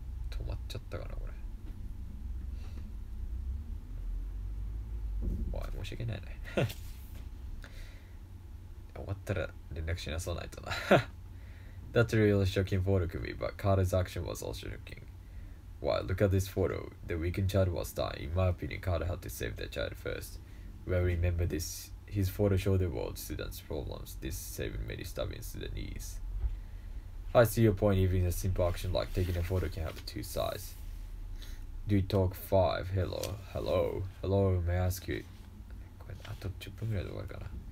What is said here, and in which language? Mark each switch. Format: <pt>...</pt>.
<ja>止まっちゃったかなこれ。おい、申し訳ないね。終わったら連絡しなさないとな。</ja> <en>That's a really shocking photo to me, but Carter's action was also shocking. Why, look at this photo. The weakened child was dying. In my opinion, Carter had to save the child first. Well, remember this. His photo showed the world students' problems. This saving many stubborn Sudanese. I see your point. Even a simple action like taking a photo can have two sides. Do you talk 5? Hello. May I ask you?</en> <ja>これあと10分ぐらいで終わるかな。</ja>